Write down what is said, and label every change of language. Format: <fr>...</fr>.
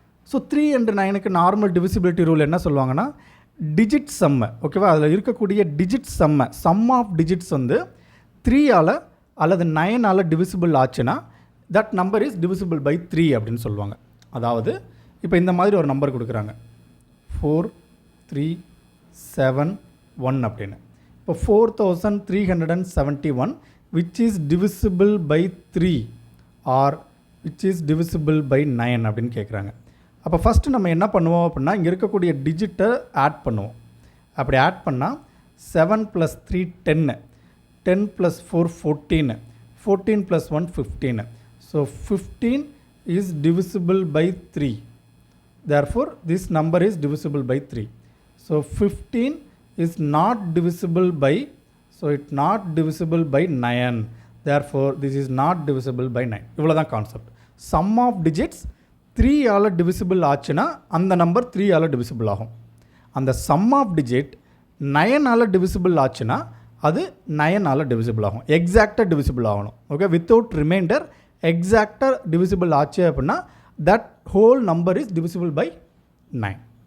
<ta>So 3 and 9க்கு normal divisibility rule என்ன சொல்லுவாங்கன்னா, digit சம்மை, ஓகேவா, அதில் இருக்கக்கூடிய டிஜிட் சம்மை, சம் ஆஃப் டிஜிட்ஸ் வந்து 3ஆல் அல்லது 9ஆல் டிவிசிபிள் ஆச்சுன்னா</ta> <en>that number is divisible by 3</en> <ta>அப்படின்னு சொல்லுவாங்க. அதாவது இப்போ இந்த மாதிரி ஒரு நம்பர் கொடுக்குறாங்க 4, 3, 7, 1 அப்படின்னு. இப்போ</ta> <en>4371 which is divisible by 3 or which is divisible by 9</en> <ta>அப்படின்னு கேட்குறாங்க. அப்போ ஃபஸ்ட்டு நம்ம என்ன பண்ணுவோம் அப்படின்னா, இங்கே இருக்கக்கூடிய டிஜிட்டை ஆட் பண்ணுவோம். அப்படி ஆட் பண்ணால் 7 + 3 10, 10 + 4 14, 14 + 1 15.</ta> <en>So 15 is divisible by 3. Therefore this number is divisible by 3. So 15 is not divisible by, so it's not divisible by 9. Therefore this is not divisible by 9.</en> <ta>இவ்வளோதான் concept. Some of digits 3ஆல் divisible ஆச்சுன்னா அந்த number 3ஆல் divisible ஆகும். அந்த some of digit 9ஆல் divisible ஆச்சுன்னா அது 9ஆல் divisible ஆகும். எக்ஸாக்டாக divisible ஆகணும். ஓகே, வித்தவுட் ரிமைண்டர் எக்ஸாக்டாக டிவிசிபிள் ஆச்சு அப்படின்னா</ta> <en>That whole number is divisible by 9.</en>